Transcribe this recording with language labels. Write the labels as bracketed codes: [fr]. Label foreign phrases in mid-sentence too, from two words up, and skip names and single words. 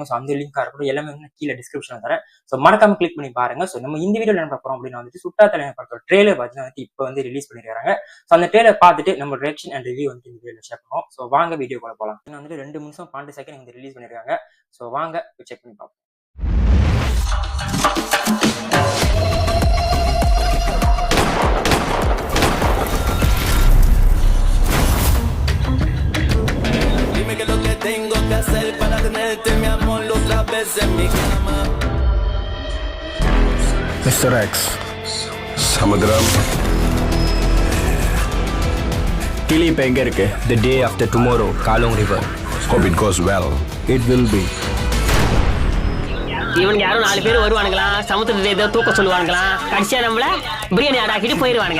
[ta] சோ அந்த லிங்கா இருக்கட்டும் எல்லாமே கீழே டிஸ்கிரிப்ஷன்ல தரேன். சோ மறக்காம கிளிக் பண்ணி பாருங்க. சோ நம்ம இந்த வீடியோல என்ன பார்க்க போறோம் அப்படின்னா சுட்டா தலைவன் படத்தோட ட்ரெய்லர் பாத்தீங்கன்னா இப்ப ரிலீஸ் பண்ணிருக்காங்க. சோ அந்த ட்ரெய்லர் பார்த்துட்டு நம்ம [en] reaction and review [ta] இந்த வீடியோல ஷேர் பண்ணுவோம். சோ வாங்க வீடியோக்குள்ள போலாம். இன்னும் 2 நிமிஷம் 12 செகண்ட் ரிலீஸ் பண்ணிருக்காங்க. சோ வாங்க செக் பண்ணி பார்ப்போம். [es] Dime que lo que tengo que hacer para tenerte mi amor otra vez en mi cama. [en] Mr. X. Samadram. [ta] Kili இப்ப எங்க இருக்கு? [en] The day after tomorrow, Kalong River. Hope it goes well. It will be. [ta] இவனுக்கு யாரும் 4 பேர் வருவானுங்களா, சமுத்திரத்தை ஏதோ தூக்க சொல்லுவானுங்களா, கடைசியா நம்மள பிரியாணி ஆடாக்கிட்டு போயிருவானுங்க.